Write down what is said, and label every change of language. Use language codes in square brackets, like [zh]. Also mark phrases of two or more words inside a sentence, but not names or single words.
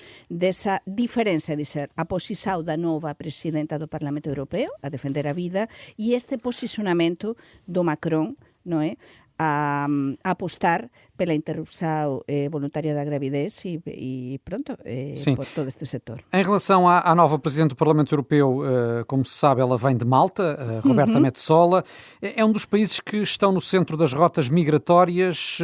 [gl] Desa diferenza de ser a posição da nova presidenta do Parlamento Europeo a defender a vida, e este posicionamento do Macron, non é? [pt] A apostar pela interrupção voluntária da gravidez e pronto, por todo este setor. Em relação à nova Presidente do Parlamento Europeu, como se sabe, ela vem de Malta, Roberta Metsola, é um dos países que estão no centro das rotas migratórias.